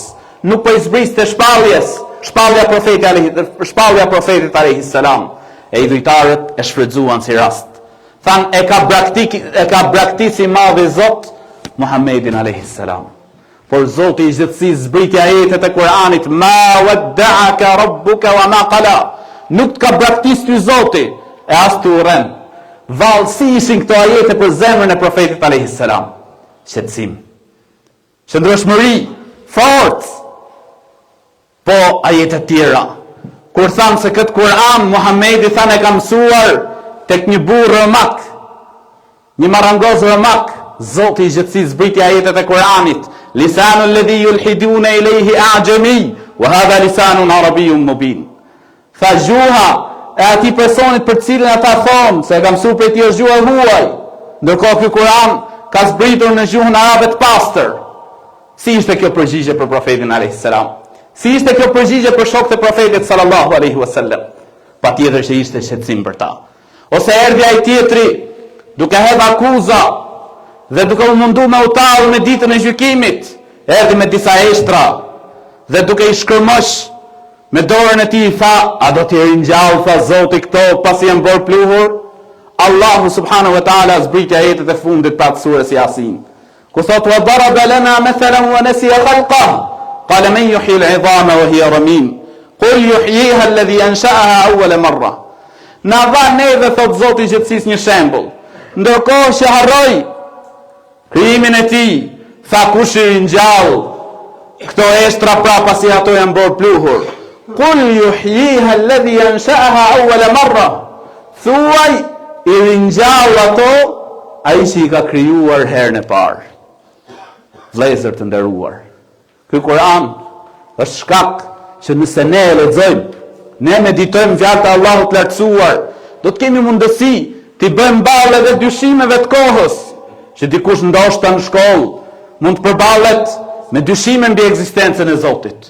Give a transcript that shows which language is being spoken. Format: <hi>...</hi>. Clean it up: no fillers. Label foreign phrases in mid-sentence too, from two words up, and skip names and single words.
<sq>Nuk po i zbriste shpalljes, shpallja profetit</sq> <ar>عليه السلام.</ar> <sq>E idhujtarët e shfrytzuan si rast. Than e ka braktisi madhi Zot Muhammedin</sq> <ar>عليه السلام.</ar> <sq>Por Zoti i gjithësisë zbriti ajetet e Kur'anit,</sq> <ar>ما ودعك ربك وما قلى.</ar> <sq>Nuk të ka braktis ty Zoti e as të urren. Vallë si ishin këto ajete për zemrën e profetit</sq> <ar>عليه السلام.</ar> <sq>Qetësim, qëndrueshmëri, forcë. Po ajetet tjera, kur thanë se këtë Kur'an Muhammedi thanë e ka mësuar tek një burr rëmak, një marangoz rëmak, Zoti i gjithësisë zbriti ajetet e Kur'anit,</sq> <ar>لسان الذي يلحدون إليه أعجمي وهذا لسان عربي مبين.</ar> <sq>Tha gjuha e atij personit për cilën ata thonë se e ka mësuar prej tij është gjuha huaj, ndërkohë ky Kur'an ka zbritur në gjuhën arabe të pastër. Si ishte kjo përgjigje për profetin</sq> <ar>عليه السلام?</ar> <sq>Si ishte kjo përgjigje për shokët e profetit</sq> <ar>صلى الله عليه وسلم?</ar> <sq>Patjetër që ishte shqetësim për ta. Ose erdhi ai tjetri duke hedhur akuza dhe duke u munduar me utallë në ditën e gjykimit, erdhi me disa eshtra dhe duke i shkërmosh me dorën e tij tha, a do t'i ringjall, tha Zoti këto pasi janë bërë pluhur? Allahu</sq> <ar>سبحانه وتعالى</ar> <sq>zbriti ajetet e fundit të surës Yasin. Ku thot</sq> <ar>وضرب لنا مثلا ونسي خلقه قال من يحيي العظام وهي رميم قل يحييها الذي أنشأها أول مرة.</ar> <sq>Na dha neve, thot Zoti i gjithësisë, një shembull. Ndërkohë që harroi krijimin e tij, tha kush i ringjall këto eshtra pra pasi ato janë bërë pluhur?</sq> <ar>قل يحييها الذي أنشأها أول مرة.</ar> <sq>Thuaj i ringjall ato ai që i ka krijuar herën e parë. Vëllezër të nderuar, ky Kur'an është shkak që nëse ne e lexojmë, ne meditojmë fjalët e Allahut të lartësuar, do të kemi mundësi të bëjmë ballë edhe dyshimeve të kohës, që dikush ndoshta në shkollë mund të përballet me dyshime mbi ekzistencën e Zotit.</sq>